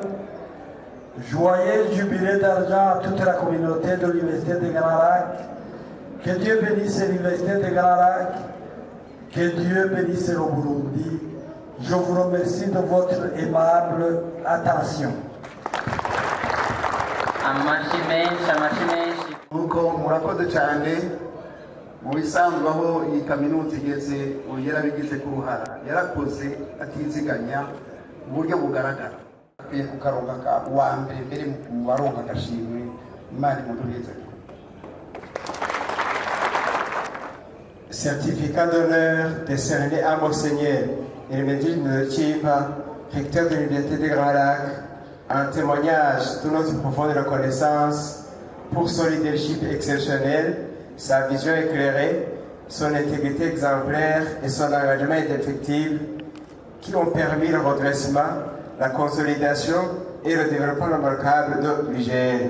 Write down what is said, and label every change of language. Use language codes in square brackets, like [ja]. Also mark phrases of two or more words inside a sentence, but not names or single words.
[fr] Joyeux jubilé d'argent à toute la communauté de l'Université de Grand Lac. Que Dieu bénisse l'Université de Grand Lac. Que Dieu bénisse le Burundi. Je vous remercie de votre aimable attention. [rn] Nuko murakoze cyane mu bisanzwe aho iyi kaminuza igeze yarabigize ku ruhara yarakoze atiziganya mu buryo bugaragara akwiye kukaronka wa mbere mu baronka agashimwe Imana imuduheze. [fr] Certificat d'honneur décerné à Monseigneur Hermédine Chiba, recteur de l'Université de Grand Lac, un témoignage de notre profonde reconnaissance pour son leadership exceptionnel, sa vision éclairée, son intégrité exemplaire et son engagement indéfectible qui ont permis le redressement, la consolidation et le développement remarquable de l'IGL.